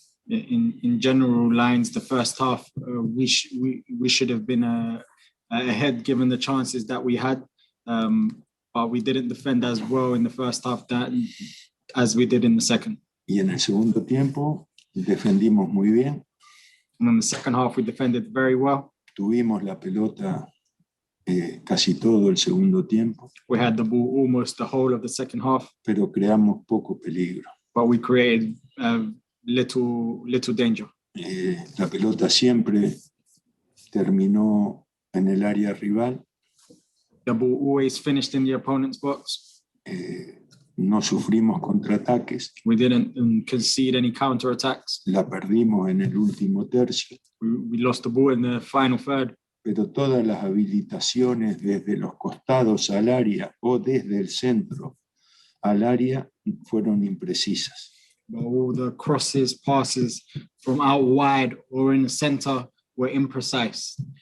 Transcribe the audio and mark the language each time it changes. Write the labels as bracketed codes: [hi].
[en] In general lines, the first half we should have been ahead given the chances that we had, but we didn't defend as well in the first half as we did in the second. [es] Y en el segundo tiempo defendimos muy bien. [en] And in the second half we defended very well. [es] Tuvimos la pelota casi todo el segundo tiempo. [en] We had the ball almost the whole of the second half. [es] Pero creamos poco peligro. [en] But we created little danger. [es] La pelota siempre terminó en el área rival. [en] The ball always finished in the opponent's box. [es] No sufrimos contraataques. [en] We didn't concede any counterattacks. [es] La perdimos en el último tercio. [en] We lost the ball in the final third. [es] Pero todas las habilitaciones desde los costados al área o desde el centro al área fueron imprecisas. [en] All the crosses, passes from out wide or in the center were imprecise.